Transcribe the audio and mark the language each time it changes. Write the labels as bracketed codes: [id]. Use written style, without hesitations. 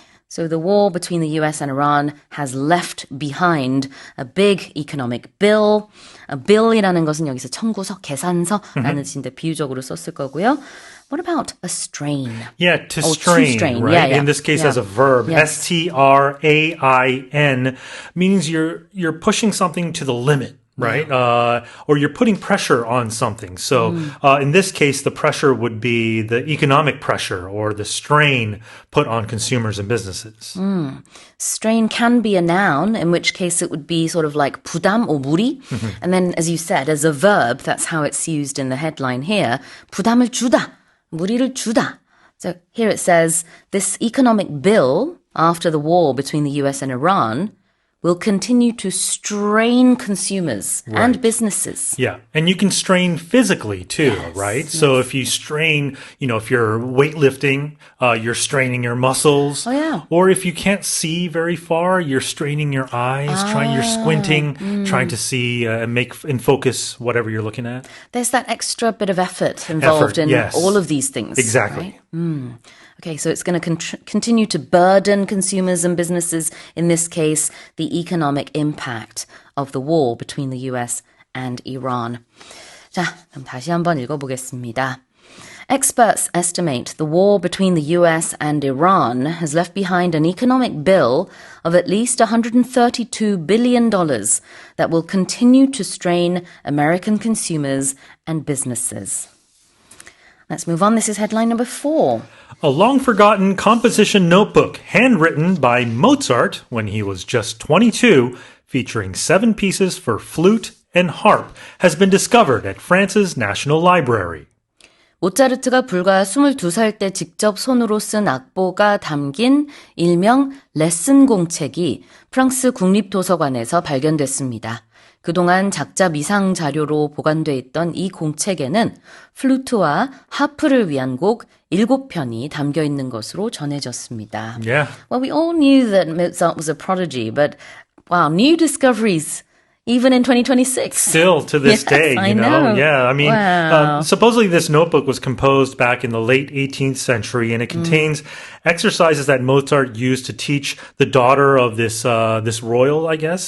[en] So the war between the US and Iran has left behind a big economic bill. [ko] A bill이라는 것은 여기서 청구서, 계산서라는 뜻인데 비유적으로 썼을 거고요. [en] What about a strain? Yeah, to Oh, strain, to strain. right? Yeah, yeah. In this case, Yeah. as a verb, Yes. strain means you're pushing something to the limit. Right? Or you're putting pressure on something. So in this case, the pressure would be the economic pressure or the strain put on consumers and businesses. Strain can be a noun, in which case it would be sort of like 부담 or 무리. And then, as you said, as a verb, that's how it's used in the headline here. [ko] 부담을 주다, 무리를 주다. [en] So here it says, this economic bill after the war between the US and Iran will continue to strain consumers and businesses. Yeah. And you can strain physically too, right? So if you strain, if you're weightlifting, you're straining your muscles. Oh, yeah. Or if you can't see very far, you're straining your eyes, you're squinting, trying to see and focus whatever you're looking at. There's that extra bit of effort involved in yes. all of these things. Exactly. Right? Okay, so it's going to continue to burden consumers and businesses, in this case, the economic impact of the war between the US and Iran. [ko] 자, 그럼 다시 한번 읽어보겠습니다. [en] Experts estimate the war between the US and Iran has left behind an economic bill of at least $132 billion that will continue to strain American consumers and businesses. Let's move on. This is headline number 4. A long-forgotten composition notebook handwritten by Mozart when he was just 22, featuring 7 pieces for flute and harp, has been discovered at France's National Library. [ko] 모차르트가 불과 22살 때 직접 손으로 쓴 악보가 담긴 일명 레슨 공책이 프랑스 국립도서관에서 발견됐습니다. 그동안 작자 미상 자료로 보관돼 있던 이 공책에는 플루트와 하프를 위한 곡 7편이 담겨 있는 것으로 전해졌습니다. [en] Yeah. Well, we all knew that Mozart was a prodigy, but wow, new discoveries even in 2026. Still to this Yes, day, I you know. Yeah, I mean, Wow. supposedly this notebook was composed back in the late 18th century, and it contains exercises that Mozart used to teach the daughter of this royal, I guess,